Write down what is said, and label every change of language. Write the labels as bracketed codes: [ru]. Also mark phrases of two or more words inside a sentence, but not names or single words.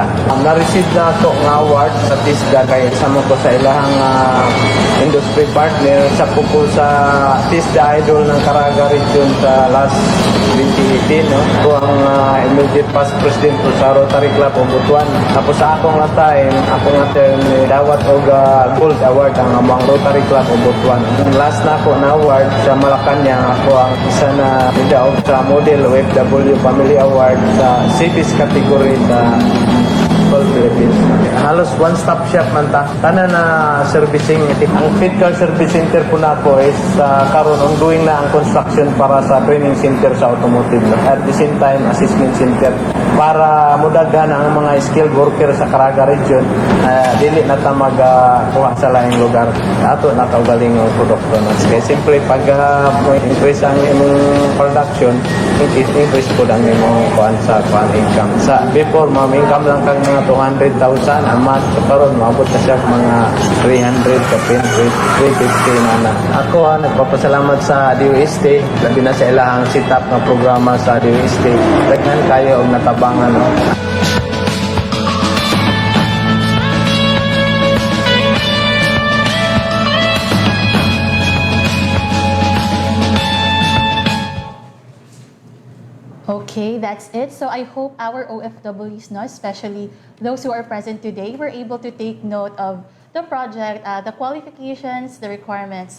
[ceb] Na-receive na ako nga award sa TISDA kay sama ko sa ilahang [en] industry partner [ceb] sa kuko sa TISDA Idol ng Caraga Region sa last 2018, no. Ko ang [en] immediate past president [ceb] sa Rotary Club of Butuan. Tapos sa akong time dawat og [en] gold award [ceb] ang among Rotary Club of Butuan. Last na ako na award sa Malacanang, ako ang isa na nidaog sa Model OFW Family Award sa [en] cities category [ceb] sa Philippines. Halos [en] one-stop shop [ceb] man ta. Tanan na servicing. Ang Pit Car Service Center po na ako is karon ongoing na ang construction para sa [en] training center [ceb] sa automotive. [en] At the same time, assessment center [ceb] para mudaghan ang mga [en] skilled worker sa Caraga Region. [ceb] Dili na ta magkuha sa laing lugar. Ato na kaugaling ang produkto. Kaya simple pag increase ang imong production, increase po ang imong sa income. Sa before, income lang kang mga 200,000 [en] a month. [ceb] So, karon maabot na siya mga 300 ka 350 na. Ako nagpapasalamat sa DOST, labi na sa ilahang setup ng programa sa DOST. Daghan kayo og natabangan, no? [en] Okay, that's it. So I hope our OFWs, no, especially those who are present today, were able to take note of the project, the qualifications, the requirements.